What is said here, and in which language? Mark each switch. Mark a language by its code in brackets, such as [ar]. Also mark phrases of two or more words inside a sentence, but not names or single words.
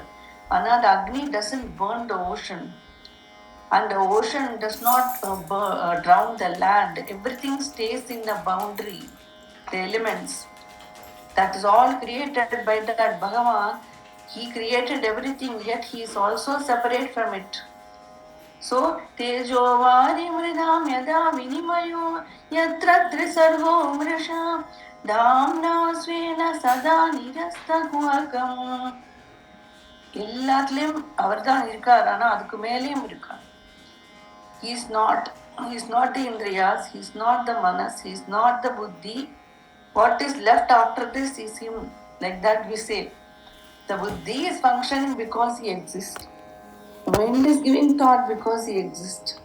[en] And the Agni doesn't burn the ocean. And the ocean does not drown the land. Everything stays in the boundary, the elements. That is all created by that Bhagavan. He created everything, yet he is also separate from it. So, [sa] तेजोवारि मृदां यथा विनिमयो यत्र त्रिसर्गो मृषा धाम्ना स्वेन सदा निरस्त कुहकम्. [ta] எல்லாத்துலேயும் அவர் தான் இருக்கார், ஆனால் அதுக்கு மேலேயும் இருக்கார். [en] He is not the Indriyas, he is not the Manas, he is not the Buddhi. What is left after this is him. Like that we say. The Buddhi is functioning because he exists. The mind is giving thought because he exists.